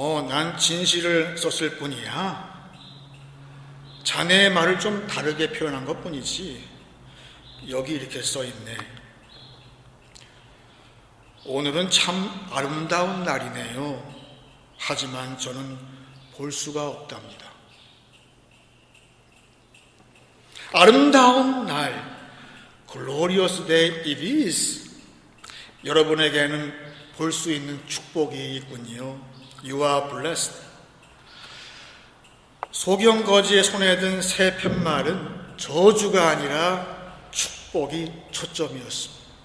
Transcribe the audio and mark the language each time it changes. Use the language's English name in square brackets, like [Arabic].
[Korean] 난 진실을 썼을 뿐이야. 자네의 말을 좀 다르게 표현한 것 뿐이지. 여기 이렇게 써있네. 오늘은 참 아름다운 날이네요. 하지만 저는 볼 수가 없답니다. 아름다운 날, [English] glorious day it is. [Korean] 여러분에게는 볼 수 있는 축복이 있군요. [English] You are blessed. [Korean] 소경거지의 손에 든 새 편말은 저주가 아니라 축복이 초점이었습니다.